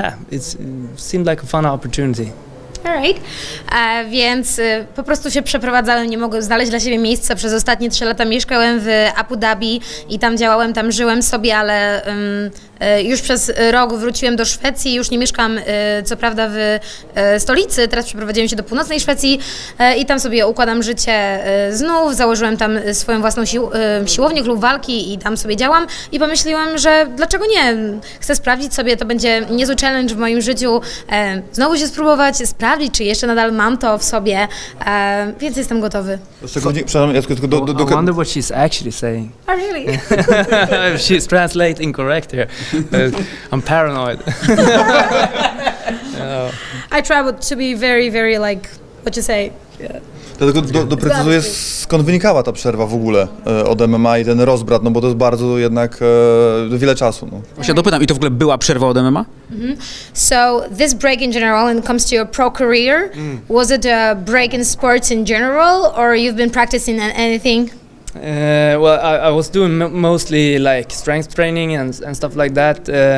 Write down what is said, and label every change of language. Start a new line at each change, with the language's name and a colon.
English: It seemed like a fun opportunity.
Polish: Alright, więc po prostu się przeprowadzałem, nie mogłem znaleźć dla siebie miejsca. Przez ostatnie 3 lata mieszkałem w Abu Dhabi i tam działałem, tam żyłem sobie, ale już przez rok wróciłem do Szwecji. Już nie mieszkam co prawda w stolicy, teraz przeprowadziłem się do północnej Szwecji i tam sobie układam życie znów. Założyłem tam swoją własną siłownię, klub walki i tam sobie działam i pomyśliłam, że dlaczego nie? Chcę sprawdzić sobie, to będzie niezły challenge w moim życiu, znowu się spróbować, sprawdzić, czy jeszcze nadal mam to w sobie, więc jestem gotowy.
English: I wonder what she's actually saying. Oh, really? She's translating incorrect here. I'm paranoid. I try to be very, very like, what you say? Yeah.
Polish: Dlatego doprecyzuję, skąd wynikała ta przerwa w ogóle od MMA i ten rozbrat, no bo to jest bardzo jednak wiele czasu. No. Właśnie dopytam, i to w ogóle była przerwa od MMA?
English: So this break in general, when it comes to your pro career, was it a break in sports in general, or you've been practicing anything? I was doing mostly like strength training and stuff like that.